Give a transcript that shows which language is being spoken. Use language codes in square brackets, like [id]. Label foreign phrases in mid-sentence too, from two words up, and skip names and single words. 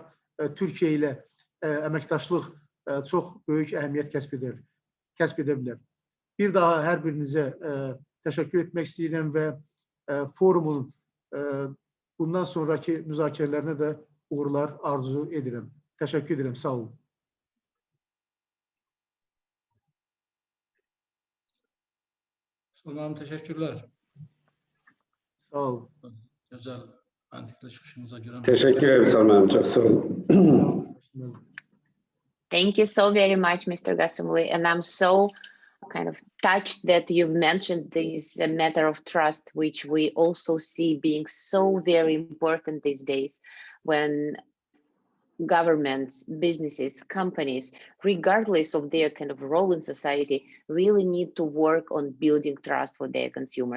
[az] Türkiyə ilə əməkdaşlıq çox böyük əhəmiyyət kəsb edə bilər. Bir daha hər birinizə təşəkkür etmək istəyirəm və forumun bundan sonraki müzakirələrinə də uğurlar arzu edirəm. Təşəkkür edirəm, sağ olun. [tr] Tamam, teşekkürler. Sağ olun. Güzel, mantıklı çıkışınıza göre. Teşekkür ederim Salman, çok sağ olun. [en] Thank you so very much, Mr. Gassimli, and I'm so kind of touched that you've mentioned this matter of trust, which we also see being so very important these days when governments, businesses, companies, regardless of their kind of role in society, really need to work on building trust for their consumers.